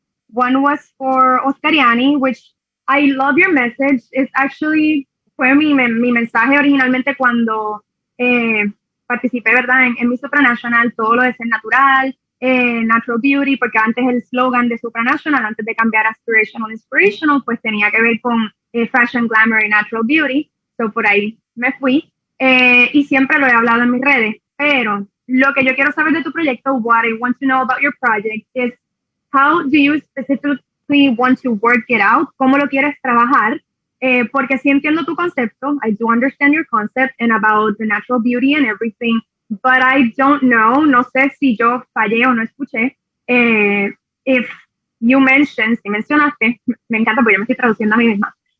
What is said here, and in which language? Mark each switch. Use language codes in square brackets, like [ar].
[en] one was for Oscariani, which I love your message. It's actually, [es] fue mi mensaje originalmente cuando participé, ¿verdad? En Miss Supranational, todo lo de ser natural, natural beauty, porque antes el slogan de Supranational, antes de cambiar aspirational, inspirational, pues tenía que ver con fashion, glamour y natural beauty. So por ahí me fui. Y siempre lo he hablado en mis redes. Pero lo que yo quiero saber de tu proyecto, [en] what I want to know about your project is how do you specifically want to work it out? [es] ¿Cómo lo quieres trabajar? Porque sí entiendo tu concepto. [en] I do understand your concept and about the natural beauty and everything. But I don't know, [es] no sé si yo fallé o no escuché. [en] If you mentioned, [es] si mencionaste, me encanta porque yo me estoy traduciendo a mí misma.